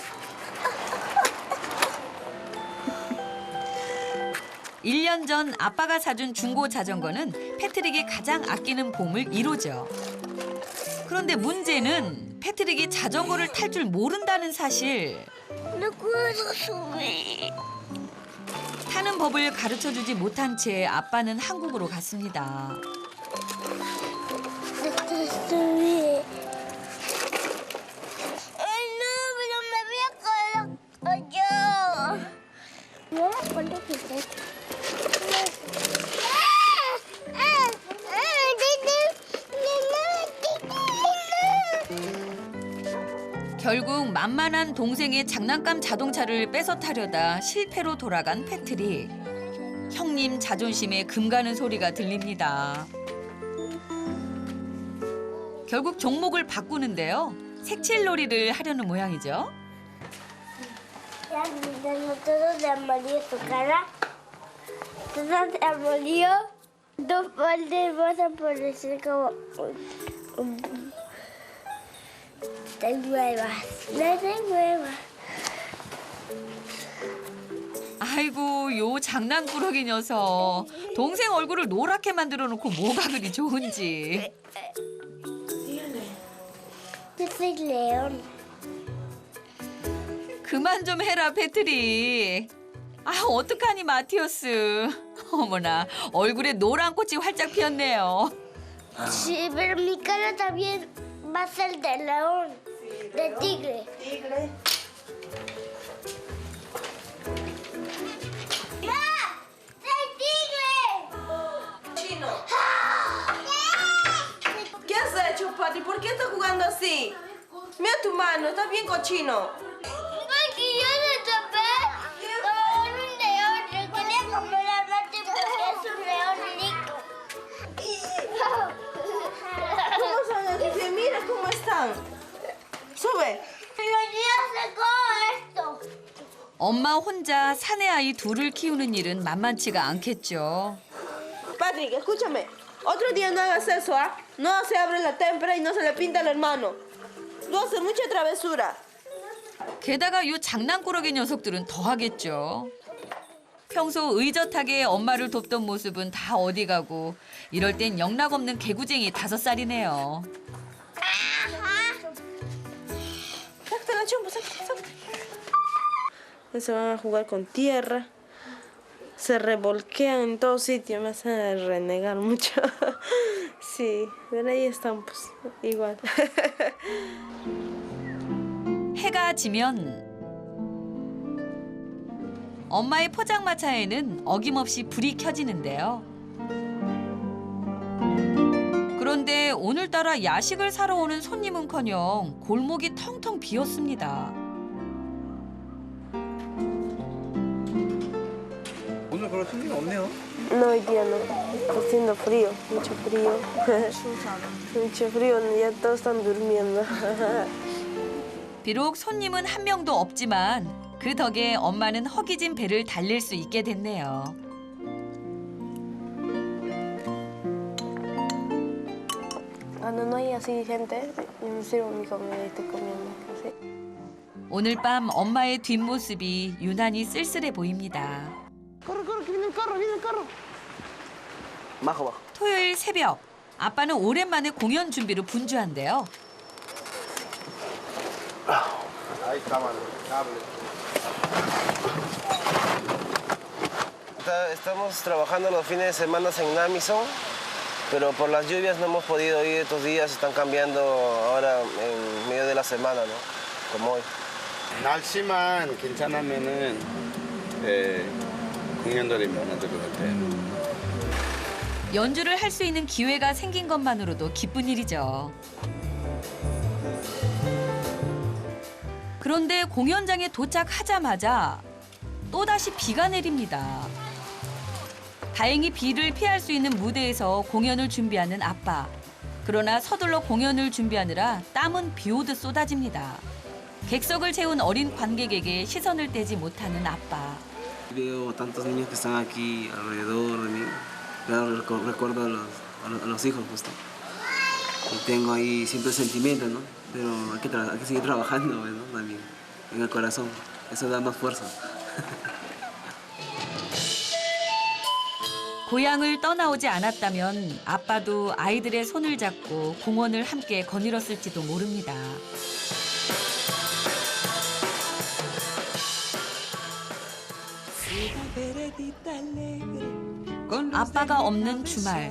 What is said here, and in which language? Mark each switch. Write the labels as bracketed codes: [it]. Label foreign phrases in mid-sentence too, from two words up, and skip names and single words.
[ko] 일 년 전 아빠가 사준 중고 자전거는 패트릭이 가장 아끼는 보물 1호죠. 그런데 문제는 패트릭이 자전거를 탈 줄 모른다는 사실. [es] No puedo subir. [ko] 타는 법을 가르쳐주지 못한 채 아빠는 한국으로 갔습니다. [es] Subir. Ay, no, pero me voy a quedar yo. No me acuerdo que está. [ko] 결국 만만한 동생의 장난감 자동차를 뺏어 타려다 실패로 돌아간 패트릭. 형님 자존심에 금가는 소리가 들립니다. 결국 종목을 바꾸는데요. 색칠놀이를 하려는 모양이죠. [es] Ya, no todo de amarillo tu cara. Todo de amarillo. Dos baldes vas a aparecer como... den nuevas. Les de nuevas. [ko] 아이고 요 장난꾸러기 녀석. 동생 얼굴을 노랗게 만들어 놓고 뭐가 그리 좋은지. [es] Yo soy León. [ko] 그만 좀 해라 패트릭. 아 어떡하니 마티오스. 어머나 얼굴에 노란 꽃이 활짝 피었네요. [es] Sí, pero mi cara también va a ser de león, de tigre. ¡Ah! ¡Soy tigre! Chino. ¿Qué has hecho, Patri? ¿Por qué estás jugando así? Mira tu mano, estás bien cochino. Porque yo me topé con un león. Yo quería comer a Mati porque es un león rico. ¿Cómo son así? Mira cómo están. Sube. Pero yo secó esto. [ko] 엄마 혼자 사내 아이 둘을 키우는 일은 만만치가 않겠죠. [es] Patrick, escúchame. Otro día no hagas eso, ¿ah? No se abre la témpera y no se le pinta al hermano. Tú haces mucha travesura. [ko] 게다가 요 장난꾸러기 녀석들은 더 하겠죠. 평소 의젓하게 엄마를 돕던 모습은 다 어디 가고 이럴 땐 영락없는 개구쟁이 5살이네요. [es] Sácate la chompa, sácate. Se van a jugar con tierra. Se revolquean en todos sitios, me hacen renegar mucho. Sí, pero ahí están, pues, igual. [ko] 해가 지면 엄마의 포장마차에는 어김없이 불이 켜지는데요. 그런데 오늘따라 야식을 사러 오는 손님은커녕 골목이 텅텅 비었습니다. 오늘 그럴 손님 없네요. [es] No, hoy día no. Está haciendo frío, mucho frío. Mucho frío, ya todos están durmiendo. [ko] 비록 손님은 한 명도 없지만 그 덕에 엄마는 허기진 배를 달릴 수 있게 됐네요. [es] Cuando no hay así gente, yo me sirvo mi comida y estoy comiendo. Así. [ko] 오늘 밤 엄마의 뒷모습이 유난히 쓸쓸해 보입니다. [es] Corre, corre, que viene el carro, viene el carro. Bajo, bajo. [ko] 토요일 새벽, 아빠는 오랜만에 공연 준비로 분주한데요. [es] Ahí está, mano. Cable. Estamos trabajando los fines de semana en Namison, pero por las lluvias no hemos podido ir estos días. Están cambiando ahora en medio de la semana, ¿no? Como hoy. [ko] 날씨만 괜찮으면은 공연들이 많아질 것 같아요. 연주를 할 수 있는 기회가 생긴 것만으로도 기쁜 일이죠. 그런데 공연장에 도착하자마자 또다시 비가 내립니다. 다행히 비를 피할 수 있는 무대에서 공연을 준비하는 아빠. 그러나 서둘러 공연을 준비하느라 땀은 비 오듯 쏟아집니다. 객석을 채운 어린 관객에게 시선을 떼지 못하는 아빠. [es] Veo tantos niños que están aquí alrededor de mí. Recuerdo a los hijos justo. Y tengo ahí siempre el sentimiento, ¿no? Pero hay que seguir trabajando, ¿no? También en el corazón. Eso da más fuerza. [ko] 고향을 떠나오지 않았다면 아빠도 아이들의 손을 잡고 공원을 함께 거닐었을지도 모릅니다. 아빠가 없는 주말.